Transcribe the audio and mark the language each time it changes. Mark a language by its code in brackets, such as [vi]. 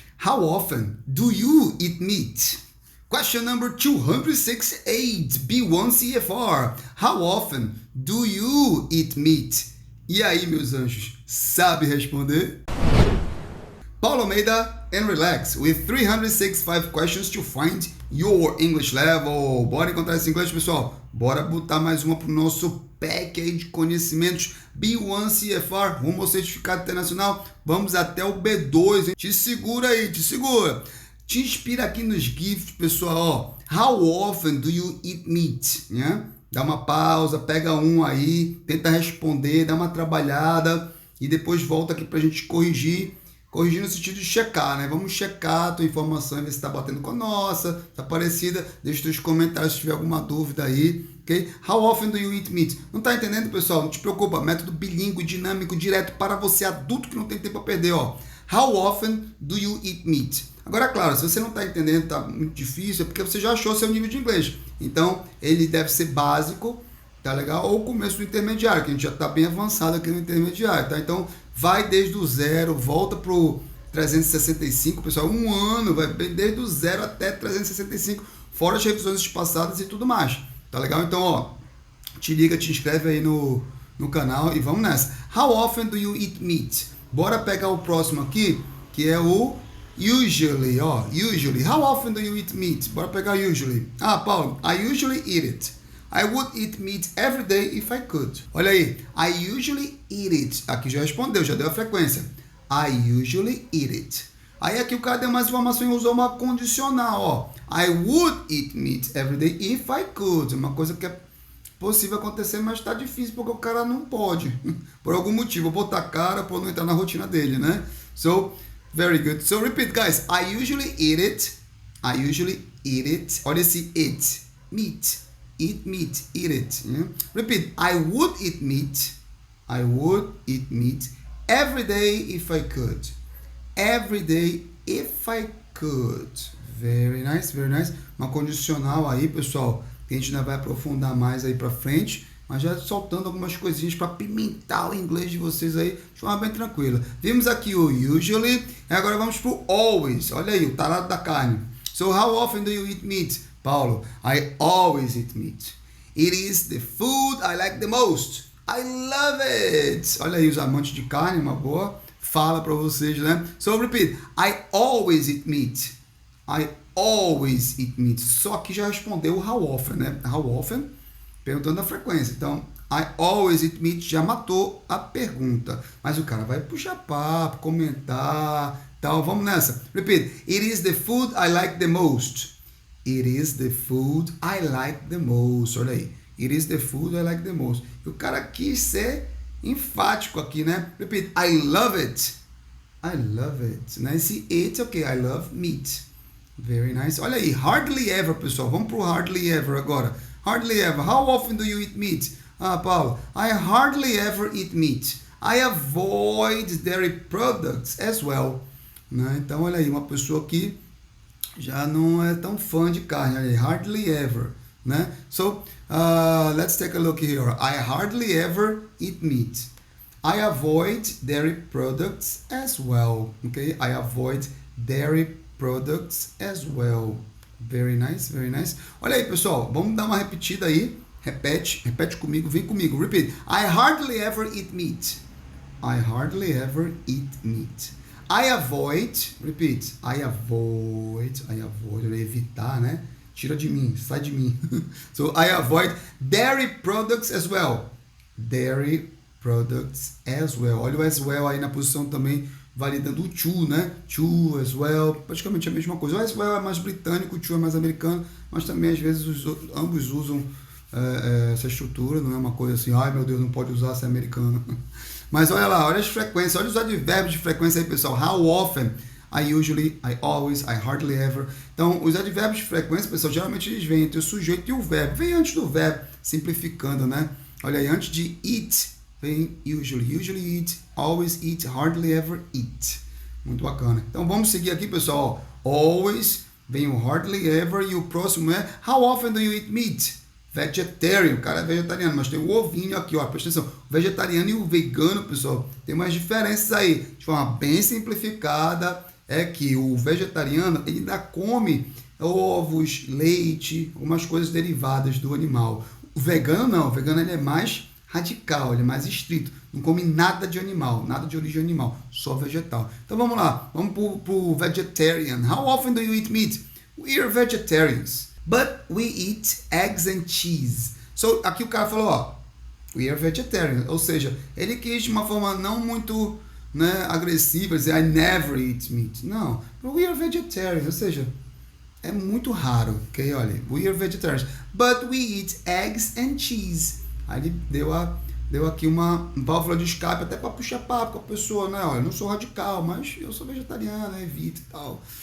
[en] How often do you eat meat? Question number 268, B1 CFR. How often do you eat meat? [pt] E aí, meus anjos, sabe responder? [en] Paulo Almeida, and relax with 365 questions to find your English level. [pt] Bora encontrar esse inglês, pessoal? Bora botar mais uma pro nosso pack aí de conhecimentos B1 CFR, rumo ao certificado internacional. Vamos até o B2, hein? Te segura aí, te segura. Te inspira aqui nos GIFs, pessoal. Ó. [en] How often do you eat meat? [pt] Né? Dá uma pausa, pega um aí, tenta responder, dá uma trabalhada e depois volta aqui pra gente corrigir. Corrigir no sentido de checar, né? Vamos checar a tua informação e ver se está batendo com a nossa, tá parecida. Deixa os comentários se tiver alguma dúvida aí, ok? [en] How often do you eat meat? [pt] Não tá entendendo, pessoal? Não te preocupa, método bilíngue, dinâmico, direto para você adulto que não tem tempo a perder, ó. [en] How often do you eat meat? [pt] Agora, claro, se você não tá entendendo, tá muito difícil, é porque você já achou seu nível de inglês. Então, ele deve ser básico, tá legal? Ou começo do intermediário, que a gente já tá bem avançado aqui no intermediário, tá? Então, vai desde o zero, volta pro 365, pessoal, um ano, vai desde o zero até 365, fora as revisões passadas e tudo mais, tá legal? Então, ó, te liga, te inscreve aí no canal e vamos nessa. [en] How often do you eat meat? [pt] Bora pegar o próximo aqui, que é o usually, ó, usually. [en] How often do you eat meat? [pt] Bora pegar [en] usually. Ah, Paulo, I usually eat it. I would eat meat every day if I could. [pt] Olha aí, [en] I usually eat it. [pt] Aqui já respondeu, já deu a frequência. [en] I usually eat it. [pt] Aí aqui o cara deu mais informação e usou uma condicional, ó. [en] I would eat meat every day if I could. [pt] Uma coisa que é possível acontecer, mas tá difícil porque o cara não pode. Por algum motivo, vou botar cara por não entrar na rotina dele, né? [en] So, very good. So, repeat, guys. I usually eat it. I usually eat it. [pt] Olha esse [en] it. Meat. Eat meat, eat it. Yeah? Repeat. I would eat meat. I would eat meat every day if I could. Every day if I could. Very nice, very nice. [pt] Uma condicional aí, pessoal, que a gente ainda vai aprofundar mais aí pra frente, mas já soltando algumas coisinhas para pimentar o inglês de vocês aí de forma bem tranquila. Vimos aqui o usually, e agora vamos pro always. Olha aí, o tarado da carne. [en] So, how often do you eat meat? Paulo, I always eat meat. It is the food I like the most. I love it. [pt] Olha aí, os amantes de carne, uma boa fala para vocês, né? [en] So, repeat. I always eat meat. I always eat meat. [pt] Só que já respondeu o how often, né? How often, perguntando a frequência. Então, [en] I always eat meat [pt] já matou a pergunta. Mas o cara vai puxar papo, comentar, tal. Vamos nessa. Repeat. [en] It is the food I like the most. It is the food I like the most. [pt] Olha aí. [en] It is the food I like the most. [pt] E o cara quis ser enfático aqui, né? [en] Repeat. I love it. I love it. [pt] Né? Esse it, ok. [en] I love meat. Very nice. [pt] Olha aí. [en] Hardly ever, pessoal. [pt] Vamos pro hardly ever agora. Hardly ever. [en] How often do you eat meat? Ah, Paulo. I hardly ever eat meat. I avoid dairy products as well. [pt] Né? Então, olha aí. Uma pessoa que já não é tão fã de carne, olha aí, hardly ever, né? [en] So, let's take a look here. I hardly ever eat meat. I avoid dairy products as well, okay? I avoid dairy products as well. Very nice, very nice. [pt] Olha aí, pessoal, vamos dar uma repetida aí. Repete comigo, vem comigo. [en] Repeat. I hardly ever eat meat. I hardly ever eat meat. I avoid, repeat, I avoid, [pt] evitar, né? Tira de mim, sai de mim. [en] So, I avoid dairy products as well. Dairy products as well. [pt] Olha o as well aí na posição também, validando o to, né? To as well, praticamente a mesma coisa. O as well é mais britânico, o to é mais americano, mas também às vezes ambos usam essa estrutura, não é uma coisa assim, ai meu Deus, não pode usar se é americano. Mas olha lá, olha as frequências, olha os advérbios de frequência aí, pessoal. [en] How often, I usually, I always, I hardly ever. [pt] Então, os advérbios de frequência, pessoal, geralmente eles vêm entre o sujeito e o verbo. Vem antes do verbo, simplificando, né? Olha aí, antes de eat, vem usually. [en] Usually eat, always eat, hardly ever eat. [pt] Muito bacana. Então, vamos seguir aqui, pessoal. Always, vem o hardly ever e o próximo é [en] how often do you eat meat? [pt] Vegetarian, o cara é vegetariano, mas tem o ovinho aqui, ó, presta atenção. O vegetariano e o vegano, pessoal, tem umas diferenças aí. De forma bem simplificada, é que o vegetariano ele ainda come ovos, leite, algumas coisas derivadas do animal. O vegano não, o vegano ele é mais radical, ele é mais estrito, não come nada de animal, nada de origem animal, só vegetal. Então vamos lá, vamos pro vegetarian. [en] How often do you eat meat? We are vegetarians, but we eat eggs and cheese. [pt] So aqui o cara falou, ó, [en] we are vegetarians, [pt] ou seja, ele quis de uma forma não muito, né, agressiva, dizer [en] I never eat meat. [pt] Não, [en] we are vegetarians, [pt] ou seja, é muito raro, ok? [en] Olha, we are vegetarians, but we eat eggs and cheese. [pt] Aí ele deu aqui uma válvula de escape até para puxar papo com a pessoa, né? Olha, eu não sou radical, mas eu sou vegetariano, evito e tal.